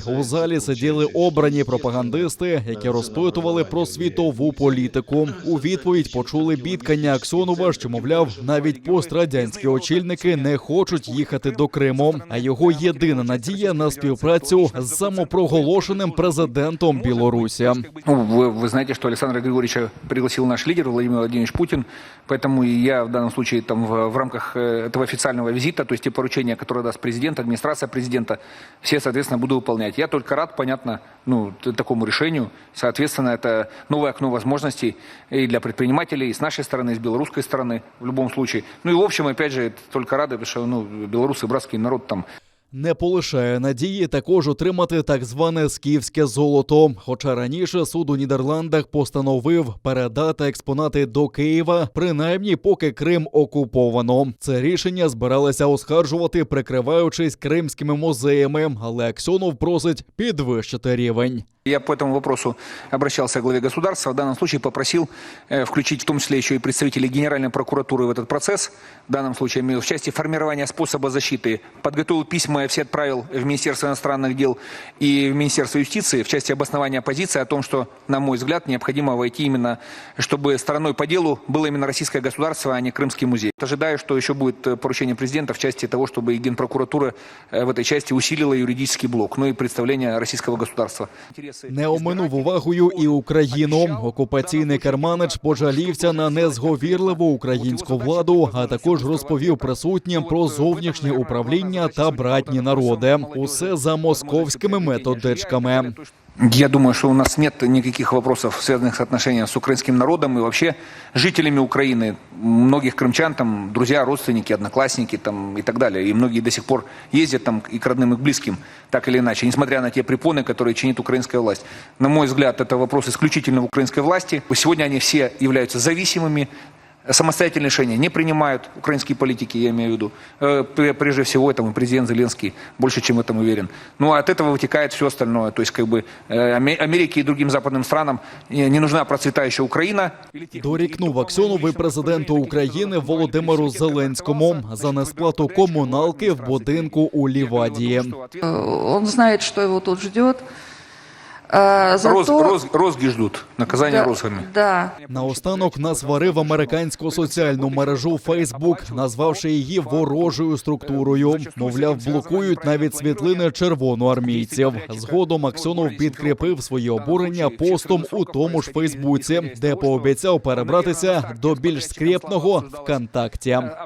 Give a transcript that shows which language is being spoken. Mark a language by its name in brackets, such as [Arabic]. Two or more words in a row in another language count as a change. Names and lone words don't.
[Ukrainian] У залі сиділи обрані пропагандисти, які розпитували про світову політику. У відповідь почули бідкання Аксьонова, що, мовляв, навіть пострадянські очільники не хочуть їхати до Криму, а його єдина надія на співпрацю з самопроголошеним президентом Білорусі. [Russian] Вы знаете, что Александра Григорьевича пригласил наш лидер Владимир Владимирович Путин, поэтому и я в данном случае в рамках этого официального визита, то есть те поручения, которые даст президент, администрация президента, все, соответственно, буду выполнять. Я только рад, понятно, такому решению. Соответственно, это новое окно возможностей и для предпринимателей, и с нашей стороны, и с белорусской стороны, в любом случае. И в общем, опять же, только рады, потому что белорусы, братский народ там. Не полишає надії також отримати так зване скіфське золото. Хоча раніше суд у Нідерландах постановив передати експонати до Києва, принаймні поки Крим окуповано. Це рішення збиралися оскаржувати, прикриваючись кримськими музеями, але Аксьонов просить підвищити рівень. Я по этому вопросу обращался к главе государства. В данном случае попросил включить в том числе еще и представителей Генеральной прокуратуры в этот процесс. В данном случае в части формирования способа защиты. Подготовил письма, все отправил в Министерство иностранных дел и в Министерство юстиции в части обоснования позиции о том, что, на мой взгляд, необходимо войти именно, чтобы стороной по делу было именно российское государство, а не Крымский музей. Ожидаю, что еще будет поручение президента в части того, чтобы и Генпрокуратура в этой части усилила юридический блок, и представление российского государства. [Ukrainian] Не оминув увагою і Україну. Окупаційний керманич пожалівся на незговірливу українську владу, а також розповів присутнім про зовнішнє управління та братні народи. Усе за московськими методичками. [Russian] Я думаю, что у нас нет никаких вопросов, связанных с отношением с украинским народом и вообще жителями Украины. Многих крымчан, там, друзья, родственники, одноклассники там, и так далее. И многие до сих пор ездят там и к родным, и к близким, так или иначе, несмотря на те препоны, которые чинит украинская власть. На мой взгляд, это вопрос исключительно в украинской власти. Сегодня они все являются зависимыми. Самостоятельные решения не принимают украинские политики, я имею в виду. Прежде всего, это президент Зеленский, больше, чем в этом уверен. Ну, а от этого вытекает все остальное. То есть, как бы, Америке и другим западным странам не нужна процветающая Украина. [Ukrainian] Дорікнув Аксьонов і президенту України Володимиру Зеленському за несплату комуналки в будинку у Лівадії. [Russian] Он знает, что его тут ждет. Розги ждут, наказания розгами. Да. [Ukrainian] Наостанок насварив американську соціальну мережу Facebook, назвавши її ворожою структурою. Мовляв, блокують навіть світлини червоноармійців. Згодом Аксьонов підкріпив свої обурення постом у тому ж Фейсбуці, де пообіцяв перебратися до більш скрєпного ВКонтакті.